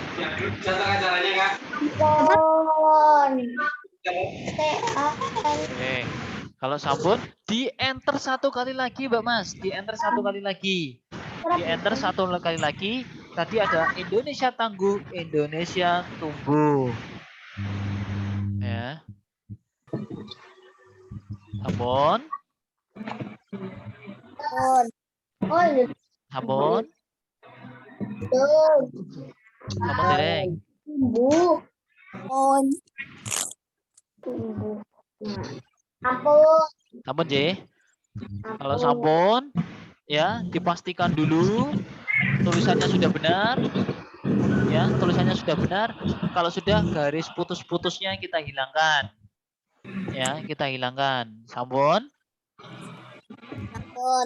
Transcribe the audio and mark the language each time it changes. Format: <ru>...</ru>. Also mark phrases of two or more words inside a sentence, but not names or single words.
<id>Oke. Kalau sampun, di enter 1 kali lagi, Mbak Mas. Di enter 1 kali lagi. Di enter 1 kali lagi. Tadi ada Indonesia tangguh, Indonesia tumbuh. Ya.</id> <jv>Sampun. Sampun. Sampun dereng. Ampun. Sampun, J.</jv> <id>Kalau sampun, ya dipastikan dulu tulisannya sudah benar. Ya, tulisannya sudah benar. Kalau sudah, garis putus-putusnya kita hilangkan. Ya, kita hilangkan. Sampun.</id> <jv>Ampun.</jv>